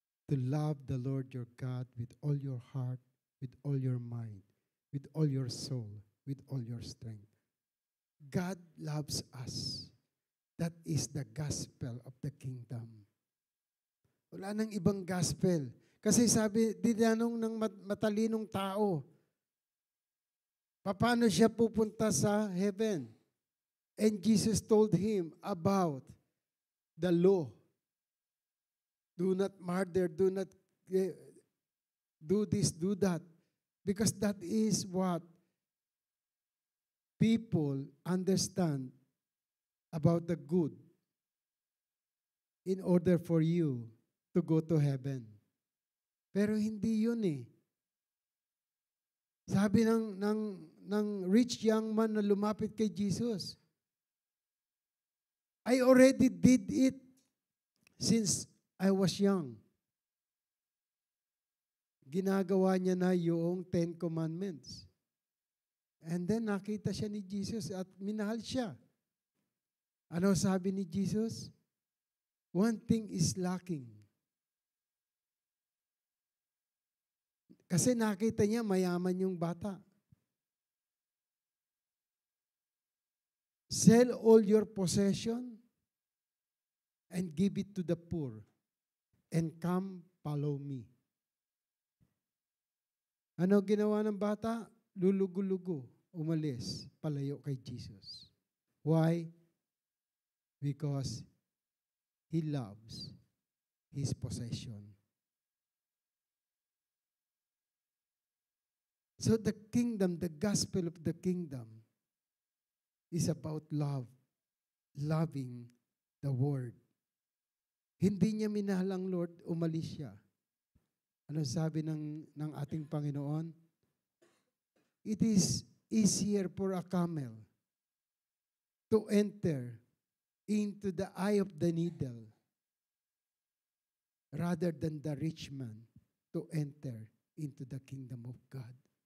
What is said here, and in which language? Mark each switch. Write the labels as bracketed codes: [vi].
[en] To love the Lord your God with all your heart, with all your mind, with all your soul, with all your strength. God loves us. That is the gospel of the kingdom. [tl] Wala nang ibang gospel. Kasi sabi, dinanong ng matalinong tao, paano siya pupunta sa heaven? [en] And Jesus told him about the law. Do not murder, do not do this, do that. Because that is what people understand about the good in order for you to go to heaven. [tl] Pero hindi yun eh. Sabi ng [en] rich young man [tl] na lumapit kay Jesus, [en] I already did it since I was young. [tl] Ginagawa niya na yung 10 Commandments. [en] And then [tl] nakita siya ni Jesus at minahal siya. Ano sabi ni Jesus? [en] One thing is lacking. [tl] Kasi nakita niya mayaman yung bata. [en] Sell all your possession and give it to the poor and come follow me. [tl] Ano ginawa ng bata? Lulugo-lugo, umalis, palayo kay Jesus. Why? [en] Because he loves his possession. So the kingdom, the gospel of the kingdom is about love. Loving the word. [tl] Hindi niya minahal ang Lord, umalis siya. Ano sabi ng ating Panginoon? [en] It is easier for a camel to enter into the eye of the needle rather than the rich man to enter into the kingdom of God.